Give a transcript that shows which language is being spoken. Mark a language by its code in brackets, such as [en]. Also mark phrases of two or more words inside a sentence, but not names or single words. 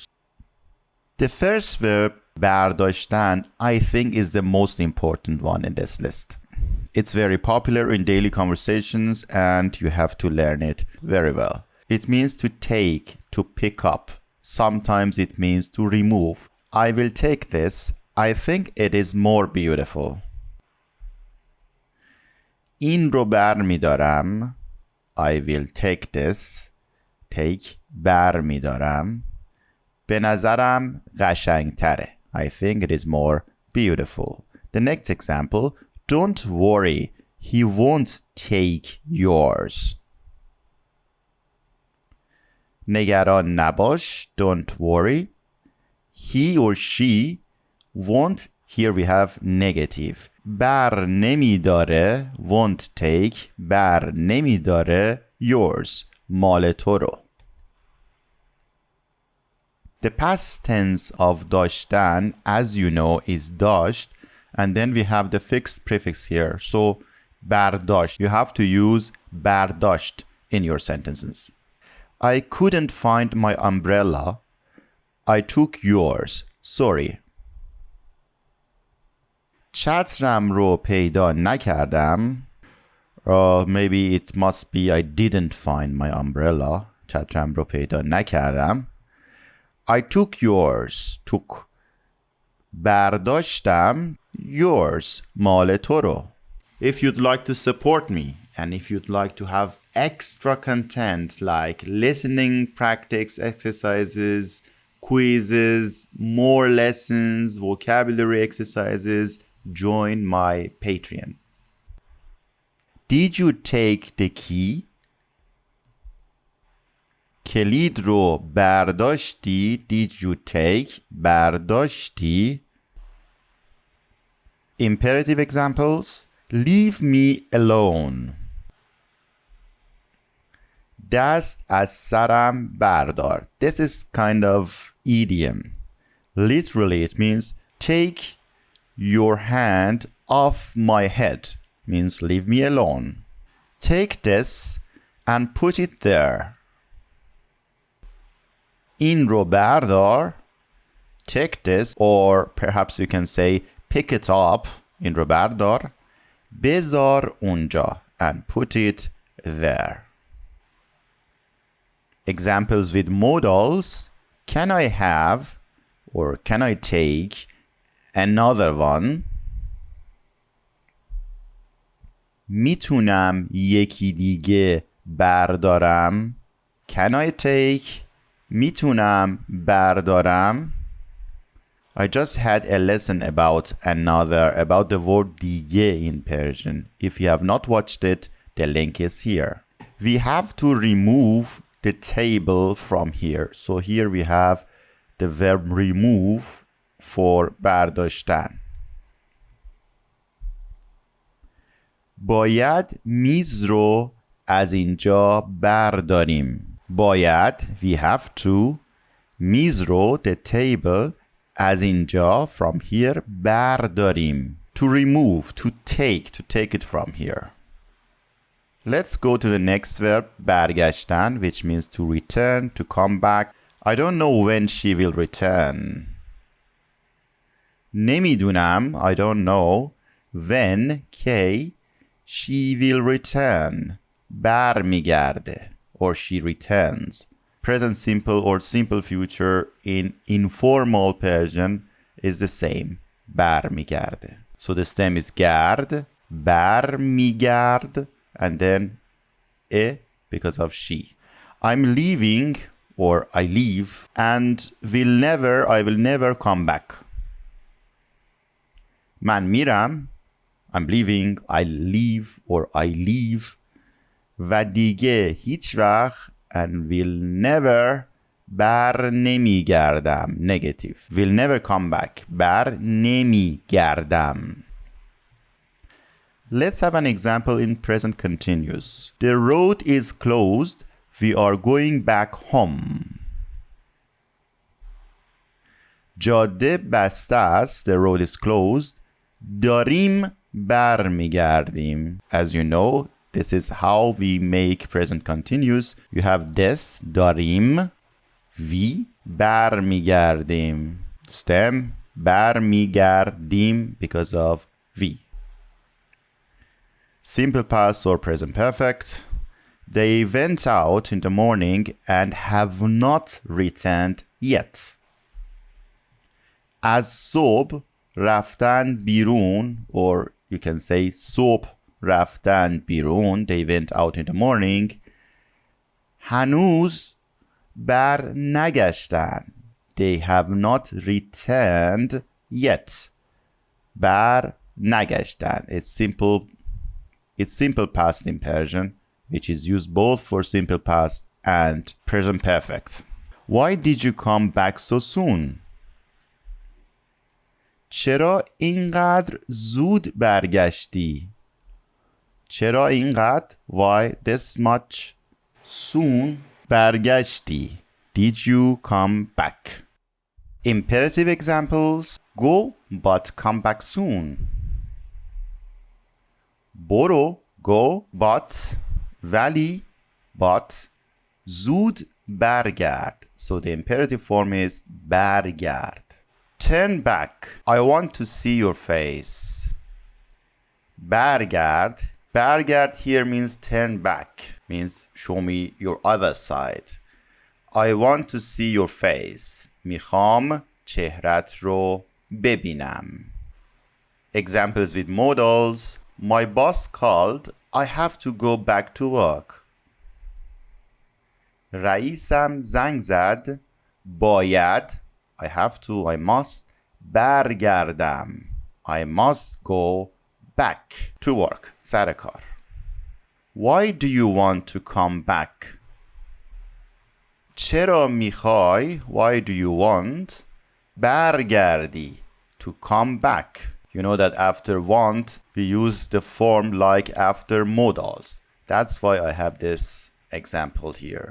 [en] The first verb, bardaashtan, I think is the most important one in this list. It's very popular in daily conversations and you have to learn it very well. It means to take, to pick up. Sometimes it means to remove. I will take this. I think it is more beautiful. [fa] این رو برمیدارم. [en] I will take this. Take, [fa] برمیدارم. به نظرم قشنگتره. [en] I think it is more beautiful. The next example. Don't worry. He won't take yours. [fa] نگران نباش, [en] don't worry. He or she won't, here we have negative. [fa] بر نمیداره, [en] won't take, [fa] بر نمیداره, yours, مال تو رو. [en] The past tense of داشتن, as you know, is داشت, and then we have the fixed prefix here. So برداشت, you have to use برداشت in your sentences. I couldn't find my umbrella. I took yours. Sorry. [fa] چترم رو پیدا نکردم. [en] Maybe it must be I didn't find my umbrella. [fa] چترم رو پیدا نکردم. [en] I took yours. Took. [fa] برداشتم. Yours. مال تو رو. [en] If you'd like to support me and if you'd like to have extra content like listening practice exercises, quizzes, more lessons, vocabulary exercises, join my Patreon. Did you take the key? [fa] کلید رو برداشتی. [en] Did you take? برداشتی. Imperative examples. Leave me alone. [fa] دست از سرم بردار. [en] This is kind of idiom. Literally it means take your hand off my head. Means leave me alone. Take this and put it there. [fa] این رو بردار. [en] Take this, or perhaps you can say pick it up. [fa] این رو بردار. بذار اونجا [en] and put it there. Examples with modals. Can I have or can I take another one? میتونم یکی دیگه بردارم. Can I take؟ میتونم بردارم. I just had a lesson about another, about the word دیگه in Persian. If you have not watched it, the link is here. We have to remove the table from here. So here we have the verb remove for برداشتن. [fa] باید میز رو از اینجا برداریم. [en] باید we have to [fa] میز رو [en] the table [fa] از اینجا [en] from here برداریم. To remove, to take it from here. Let's go to the next verb برگشتن, which means to return, to come back. I don't know when she will return. نمیدونم I don't know when کی she will return. برمیگرده or she returns. Present simple or simple future in informal Persian is the same. برمیگرده. So the stem is گرد. [fa] برمیگرد. [en] And then because of she. I'm leaving or I leave and I will never come back. [fa] من میرم. [en] I'm leaving, I leave or I leave [fa] و دیگه هیچ وقت [en] and will never [fa] بر نمیگردم. [en] Negative. Will never come back. [fa] بر نمیگردم. [en] Let's have an example in present continuous. The road is closed. We are going back home. [fa] جاده بسته است. [en] The road is closed. [fa] داریم برمیگردیم. [en] As you know, this is how we make present continuous. You have this, [fa] داریم. We برمیگردیم. [en] Stem برمیگردیم because of we. Simple past or present perfect. They went out in the morning and have not returned yet. [fa] از صبح رفتن بیرون [en] or you can say [fa] صبح رفتن بیرون. [en] They went out in the morning. [fa] هنوز بر نگشتن. [en] They have not returned yet. [fa] بر نگشتن. [en] It's simple past in Persian, which is used both for simple past and present perfect. Why did you come back so soon? [fa] چرا اینقدر زود برگشتی؟ چرا اینقدر [en] why this much soon برگشتی؟ Did you come back? Imperative examples. Go but come back soon. برو go but ولی but [fa] زود برگرد. [en] So the imperative form is برگرد. Turn back. I want to see your face. [fa] برگرد. [en] برگرد here means turn back. Means show me your other side. I want to see your face. [fa] میخوام چهرت رو ببینم. [en] Examples with modals. My boss called. I have to go back to work. [fa] رئیسم زنگ زد. [en] باید I have to, I must برگردم. I must go back to work. [fa] سر کار. [en] Why do you want to come back? [fa] چرا میخوای [en] why do you want برگردی to come back? You know that after want we use the form like after modals. That's why I have this example here.